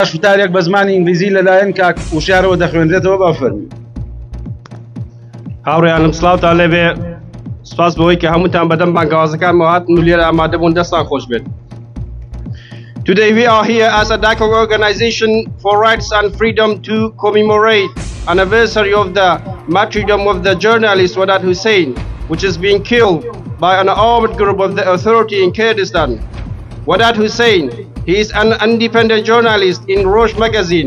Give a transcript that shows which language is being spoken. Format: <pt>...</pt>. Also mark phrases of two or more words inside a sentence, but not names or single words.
<ckb>ووتارێک بە زمانی ئنگلیزی لەلایەن کاک وشارەوە دەخوێنرێتەوە با فەرمی. هاوڕێیانم سڵاوتان لێبێ، سپاس بەوەی کە هەمووتان بەدەم بانگوازەکانمەوە هاتن و لێرە ئامادەبوون دەستان خۆش بێت.</ckb> <en>Today we are here as a DAKOK organization for rights and freedom to commemorate anniversary of the martyrdom of the journalist Wădad Hussein, which is being killed by an armed group of the authority in Kurdistan. Wădad Hussein, he is an independent journalist in Rosh magazine.</en>